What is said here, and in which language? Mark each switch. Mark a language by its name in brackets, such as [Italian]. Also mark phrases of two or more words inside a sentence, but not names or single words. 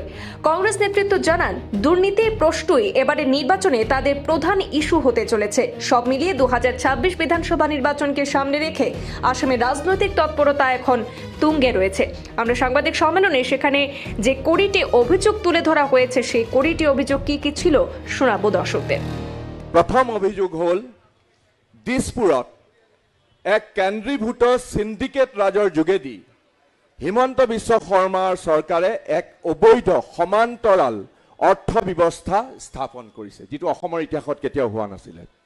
[Bangla] কংগ্রেস নেতৃত্ব জানান, দুর্নীতির প্রশ্নই এবারে নির্বাচনে তাদের প্রধান ইস্যু হতে চলেছে। সব মিলিয়ে 2026 বিধানসভা নির্বাচনকে সামনে রেখে আসামের রাজনৈতিক তৎপরতা এখন তুঙ্গে রয়েছে। আমরা সাংবাদিক সম্মেলনে সেখানে যে 20টি অভিযোগ তুলে ধরা হয়েছে সেই 20টি অভিযোগ কি কি ছিল শোনাবো দর্শকদের। [Assamese] প্রথম অভিযোগ হল দিশপুৰত এক কেন্দ্ৰীভূত সিন্ডিকেট ৰাজৰ যোগেদি হিমন্ত বিশ্ব শৰ্মাৰ চৰকাৰে এক অবৈধ সমান্তৰাল অৰ্থ ব্যৱস্থা স্থাপন কৰিছে, যিটো অসমৰ ইতিহাসত কেতিয়াও হোৱা নাছিলে।